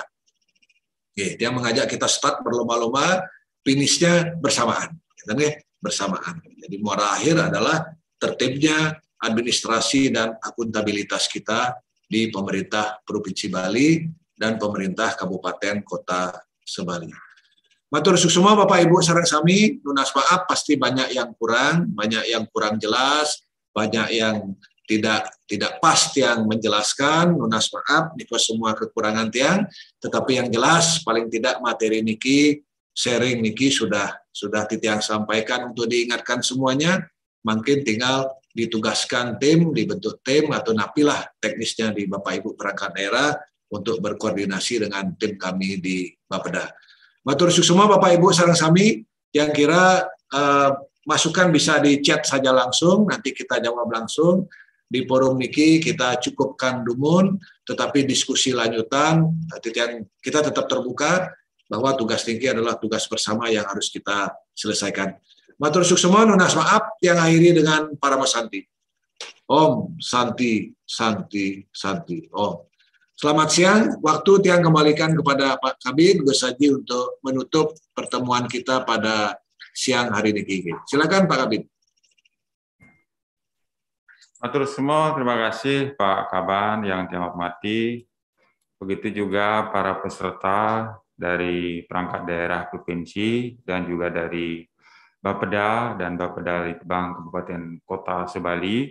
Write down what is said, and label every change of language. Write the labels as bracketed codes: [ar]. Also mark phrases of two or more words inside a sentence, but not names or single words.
[id] Dia mengajak kita start berlomba-lomba, finishnya bersamaan. Bersamaan. Jadi muara akhir adalah tertibnya administrasi dan akuntabilitas kita di pemerintah Provinsi Bali dan pemerintah Kabupaten Kota se-Bali. [ban] Matur suksuma [id] Bapak Ibu [ban] sareng sami, Nunas [id] maaf pasti banyak yang kurang jelas, banyak yang tidak pas yang menjelaskan, Nunas maaf niko semua kekurangan tiang, tetapi yang jelas paling tidak materi niki sharing niki sudah Titiang sampaikan untuk diingatkan semuanya. Mungkin tinggal ditugaskan tim, dibentuk tim atau napilah teknisnya di Bapak Ibu perangkat daerah untuk berkoordinasi dengan tim kami di Bapeda. [ban] Matur suksema [id] Bapak Ibu [ban] sareng sami [id] yang kira masukan bisa di chat saja langsung, nanti kita jawab langsung. Di forum niki kita cukupkan dumun, tetapi diskusi lanjutan kita tetap terbuka bahwa tugas niki adalah tugas bersama yang harus kita selesaikan. [ban] Matur suksema nunas [id] maaf yang akhiri dengan para Santi. [sa] Om Santi Santi Santi Om. [id] Selamat siang, waktu Tiang kembalikan kepada Pak Kabid Gus Haji untuk menutup pertemuan kita pada siang hari ini. Silakan Pak Kabid. Matur semua, terima kasih Pak Kaban yang Tiang hormati. Begitu juga para peserta dari perangkat daerah provinsi dan juga dari Bapeda dan Bapeda Litbang Kabupaten Kota Sebali.